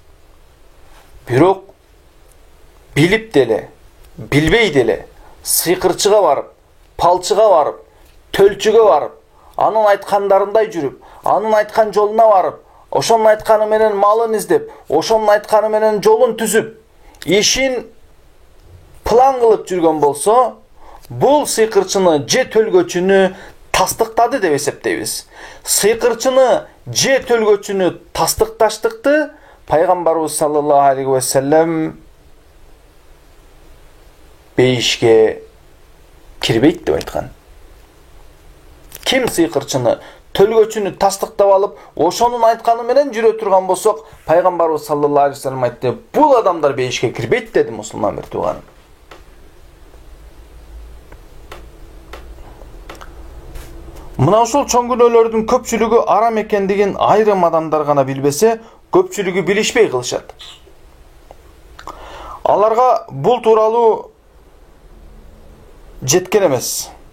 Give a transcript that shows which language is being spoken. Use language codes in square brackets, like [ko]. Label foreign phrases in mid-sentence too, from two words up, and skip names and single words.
[ky] Бирок билип деле, билбей деле сыйкырчыга барып, палчыга барып, төлчүгө барып, анын айткандарындай жүрүп, анын айткан жолуна барып, ошонун айтканы менен малын издеп, ошонун айтканы менен жолун түзүп, ишин план кылып жүргөн болсо, бул сыйкырчыны же төлгөчүнү тастыктады деп эсептейбиз. Сыйкырчыны же төлгөчүнү тастыкташтыкты пайгамбарыбыз [ar] صلى الله عليه وسلم [ky] бейишке кирбейт деп айткан. Ким сыйкырчыны төлгөчүнү тастыктап алып, ошонун айтканы менен жүрө турган болсок, пайгамбарыбыз [ar] صلى الله عليه وسلم [ky] айтты, бул адамдар бейишке кирбейт деди мусулман бир тууганым. Мына ушул чоң күнөөлөрдүн көпчүлүгү арам экендигин айрым адамдар гана билбесе, көпчүлүгү билишпей кылышат. Аларга бул тууралуу жеткен эмес.